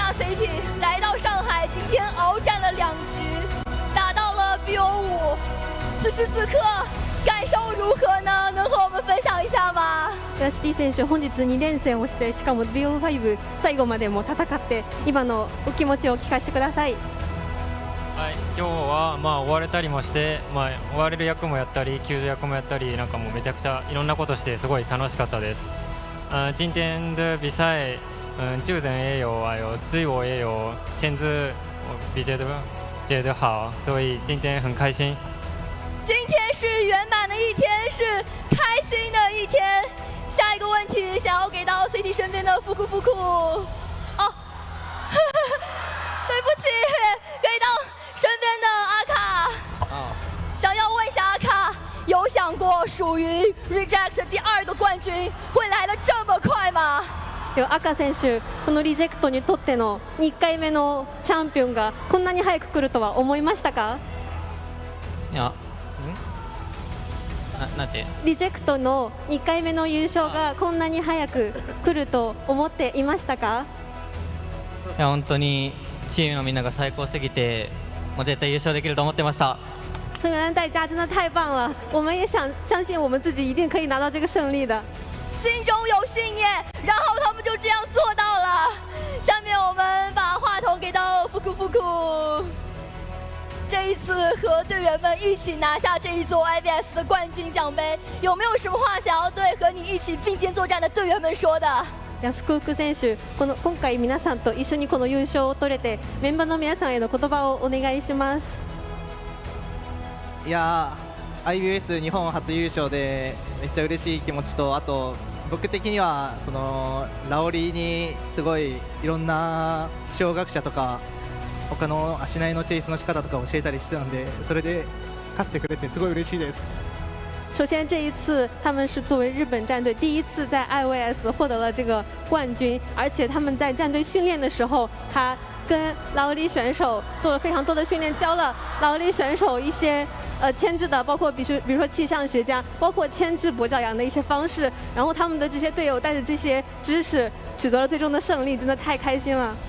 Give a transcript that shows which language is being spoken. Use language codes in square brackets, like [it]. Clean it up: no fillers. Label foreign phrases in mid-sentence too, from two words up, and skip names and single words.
[zh] City 来到上海，今天鏖战了2局，打到了 BO5。此时此刻感受如何呢？能和我们分享一下吗？ [ja] シティ選手、本日2連戦をして、しかも BO5 最後までも戦って、今のお気持ちを聞かせてください。はい、今日は追われたりもして、追われる役もやったり救助役もやったり、なんかもうめちゃくちゃいろんなことしてすごい楽しかったです。 [zh] 今天的比赛，救人也有，还有自我也有，签字我觉得好，所以今天很开心。今天是圆满的一天，是开心的一天。下一个问题想要给到 CT 身边的福库哦，对不起，给到身边的阿卡。想要问一下阿卡，有想过属于 Reject 第2个冠军会来得这么快吗？ [ja] では赤選手、このリジェクトにとっての2回目のチャンピオンがこんなに早く来るとは思いましたか？いや、なんてリジェクトの2回目の優勝がこんなに早く来ると思っていましたか？いや、本当にチームのみんなが最高すぎて、もう絶対優胜できると思ってました。 [zh] 成员的代价真的太棒了，我们也相信我们自己一定可以拿到这个胜利的。心中有信念，然后他们就这样做到了。下面我们把话筒给到福库。这一次和队员们一起拿下这一座 IVS 的冠军奖杯，有没有什么话想要对和你一起并肩作战的队员们说的？ [ja] 福福選手、今回皆さんと一緒にこの優勝を取れて、メンバーの皆さんへの言葉をお願いします。いやー、IBS 日本初優勝でめっちゃ嬉しい気持ちと、あと僕的にはそのラオリにすごいいろんな気象学者とか他の足内のチェイスの仕方とか教えたりしてたので、それで勝ってくれてすごい嬉しいです。 [zh] 首先，这一次他们是作为日本战队第一次在 IVS 获得了这个冠军，而且他们在战队训练的时候，他跟劳力选手做了非常多的训练，教了劳力选手一些牵制的，包括比如说气象学家，包括牵制跛脚羊的一些方式，然后他们的这些队友带着这些知识取得了最终的胜利，真的太开心了。